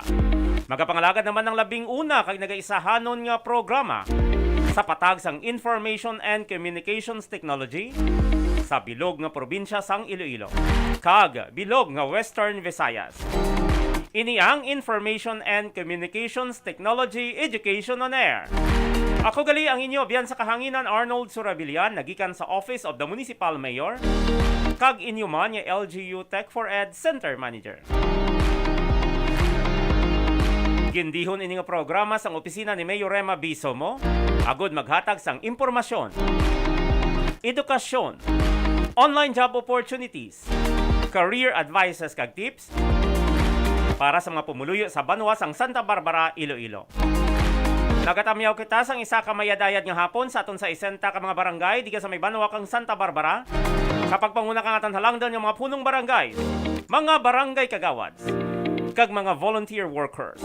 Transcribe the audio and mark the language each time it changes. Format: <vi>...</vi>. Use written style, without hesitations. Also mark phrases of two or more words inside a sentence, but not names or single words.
<hil>Magapangalagad naman ng labing una kag nagaisahanon nga programa sa patag sang</hil> <en>Information and Communications Technology</en> <hil>sa bilog nga probinsya sang Iloilo kag bilog nga Western Visayas. Ini ang Information and Communications Technology Education on Air. Ako gali ang inyo biyan sa kahanginan Arnold Surabilyan nagikan sa Office of the Municipal Mayor kag inyo man nga LGU Tech for Ed Center Manager. Gindihon ini nga programa sang opisina ni Mayor Rema B. Somo agud maghatag sang impormasyon, edukasyon,</hil> <en>online job opportunities, career advices</en> <hil>kag tips para sa mga pumuluyo sa banwa sang Santa Barbara, Iloilo. Nagatamyaw kita sang isa ka mayadayad nga hapon sa aton sa isenta ka mga barangay diga sa may banwa kang Santa Barbara. Kapag panguna kang atan halangdan yung mga punong barangay, mga barangay kagawads, kag mga</hil> <en>volunteer workers.</en>